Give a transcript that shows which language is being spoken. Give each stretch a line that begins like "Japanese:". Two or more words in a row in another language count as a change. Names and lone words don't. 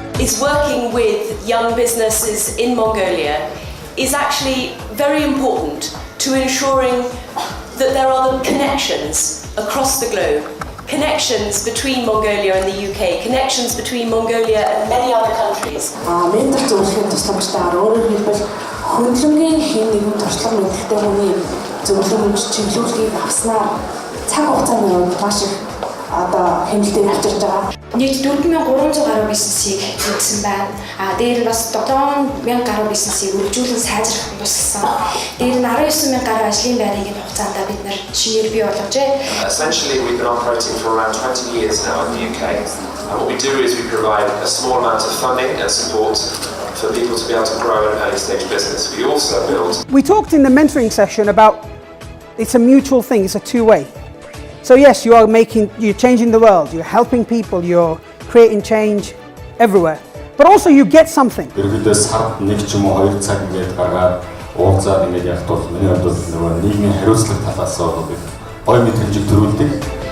English: is working with young businesses in Mongolia is actually very important to ensuring that there are the connections across the globe, connections between Mongolia and the UK, connections between Mongolia and many other countries.
Mongolian: Ментор зөвлөхийн тусламжтайгаар өөрөөр хэлбэл хөндлөнгийн хэн нэгэн туршлага мэдлэгтэй хүний зөвлөмж чиглүүлгийг авснаар цаг хугацааны хувьд маш их хэмнэлтийг авчирч байгаа. Нийт 4300 гаруй бизнесийг үүсгэн байна. Дээр нь бас 7000 гаруй бизнесийг үргэлжлүүлэн сайжрах туссан. Дээр нь 19000 гаруй ажлын байрыг энэ хугацаанд бид нэр шинээр бий болгожээ.
English: Essentially, we've been operating for around 20 years now in the UK. And what we do is we provide a small amount of funding and support for people to be able to grow an early stage business. We also build. We talked in the mentoring session about it's a mutual thing, it's a two-way. So yes, you're changing the world, you're helping people, you're creating change everywhere. But also you get something.
Mongolian: Иргэдээ сард нэг ч юм уу 2 цаг ингээд гаргаад уулзаад ингээд явах тул миний хувьд нөгөө нийгмийн хариуцлага талаас нь гоё мэдрэмжийг төрүүлдэг.